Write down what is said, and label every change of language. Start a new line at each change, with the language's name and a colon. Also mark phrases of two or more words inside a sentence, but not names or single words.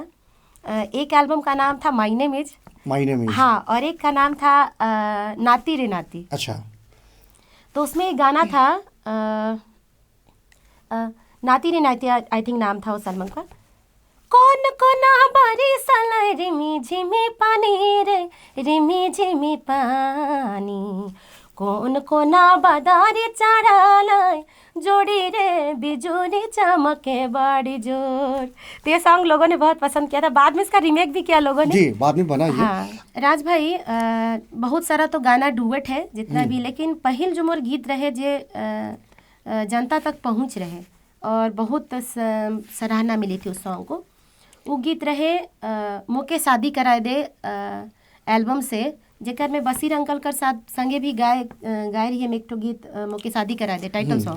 Hindi: एक एल्बम का नाम था माय नेम इज, हाँ, और एक का नाम था नाती रे नाती। अच्छा। तो उसमें एक गाना था नाती रे नाती,
English: I think
Hindi: नाम था उस एल्बम का।
Sadri: कौन कोना बारिश आलाय रिमी झिमी पानी रे, रिमी झिमी पानी, कौन कोना बादारी चढ़ालाय, जोड़ी रे बिजुली चमके बड़ी जोर।
Hindi: तो ये सॉन्ग लोगों ने बहुत पसंद किया था, बाद में इसका रीमेक भी किया लोगों ने। जी, बाद में बना ये। हाँ राज भाई, बहुत सारा तो गाना डुएट है जितना भी, लेकिन
Sadri: पहिल जो मोर गीत रहे
Hindi: जे जनता तक पहुँच रहे और बहुत सराहना मिली थी उस सॉन्ग को, वो गीत रहे मोके शादी कराए दे एल्बम से,
Sadri: जेकर में बशीर अंकल कर साथ संगे भी गाए रही है एक ठो गीत,
Hindi: मोके शादी कराए दे,
English: title song,